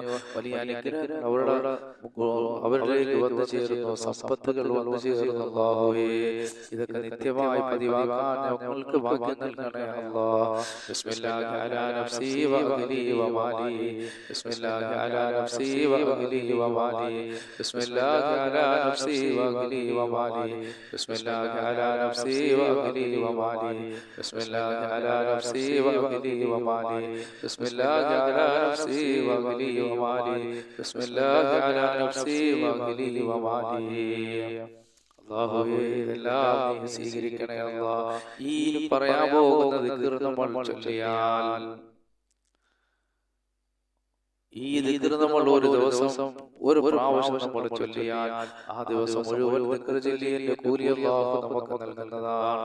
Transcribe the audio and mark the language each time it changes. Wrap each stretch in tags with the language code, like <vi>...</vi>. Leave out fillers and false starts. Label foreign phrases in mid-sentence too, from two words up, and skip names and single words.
<ml>വലിയ അനുഗ്രഹങ്ങൾ അവരിലേക്ക് വന്നു ചേരുന്നു, സമ്പത്തുകൾ വന്നു ചേരുന്നു. അല്ലാഹുവേ ഇതൊക്കെ നിത്യമായി പതിവാക്കാൻ ഞങ്ങൾക്ക് ഭാഗ്യം നൽകണേ അല്ലാഹ്.</ml> <ar>بسم الله على نفسي وأهلي ومالي بسم الله على نفسي وأهلي ومالي بسم الله على نفسي وأهلي ومالي بسم الله على نفسي وأهلي ومالي بسم الله على نفسي وأهلي ومالي بسم الله على نفسي وأهلي ومالي بسم الله على نفسي وأهلي ومالي</ar> <ml>അല്ലാഹുവേ എല്ലാം നീ സ്വീകരിക്കണേ അല്ലാഹ്. ഈ പറയാൻ പോകുന്ന ദിക്ർ നമ്മൾ ചൊല്ലിയാൽ ഈ ദിക്ർ നമ്മൾ ഒരു ദിവസം ഒരു പ്രാവശ്യം നമ്മൾ ചൊല്ലിയാൽ ആ ദിവസം മുഴുവൻ ദിക്ർ ചൊല്ലിയതിന്റെ കൂലി അല്ലാഹു നമുക്ക് നൽകുന്നതാണ്.</ml>